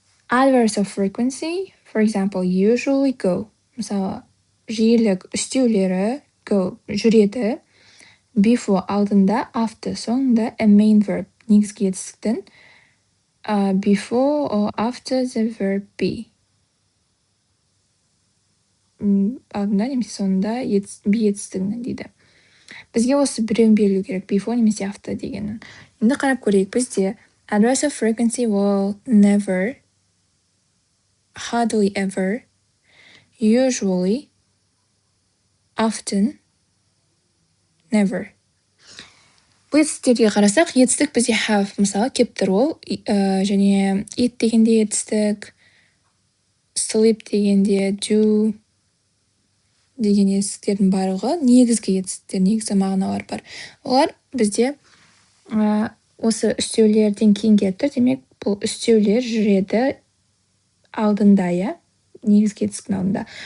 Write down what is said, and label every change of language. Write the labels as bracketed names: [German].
[English] Adverbs of frequency, for example, usually go. [Kazakh] Мысалы, жиілік үстеулері go, жүреді. [English] Before алдында, after соңында, a main verb, [Kazakh] негізгі етістіктің [English] before or after the verb be. [Kazakh] Алдында немесе соңында be етістігінің дейді. Бізге осы біреуін берілу керек, before немесе after дегенін. Енді қарап көрейік, бізде [English] adverbs of frequency will never, hardly ever, usually, often, never. [Kazakh] Бұл етістіктерге қарасақ, етістік бізде have, мысалы, кеп тұр ол, және eat дегенде етістік, sleep дегенде do деген етістіктердің барлығы негізгі етістіктер, негізгі мағыналар бар. Олар бізде осы үстеулерден кейін келіп тұр, демек бұл үстеулер жүреді алдында, негізгі етістіктің алдында.